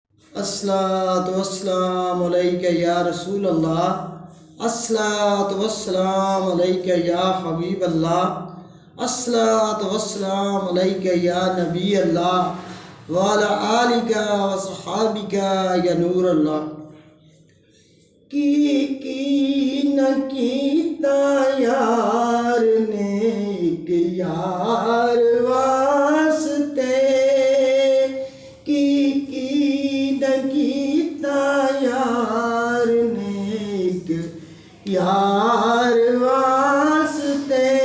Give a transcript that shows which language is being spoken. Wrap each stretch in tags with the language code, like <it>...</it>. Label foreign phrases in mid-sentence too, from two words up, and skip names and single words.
<ar>الصلاة والسلام عليك يا رسول الله، الصلاة والسلام عليك يا حبيب الله، الصلاة والسلام عليك يا نبي الله وعلى آلك وأصحابك يا نور الله.</ar> <pa>کی نہ کیتا یار نے اک یار واسطے، کی نہ کیتا یار نے اک یار واسطے.</pa>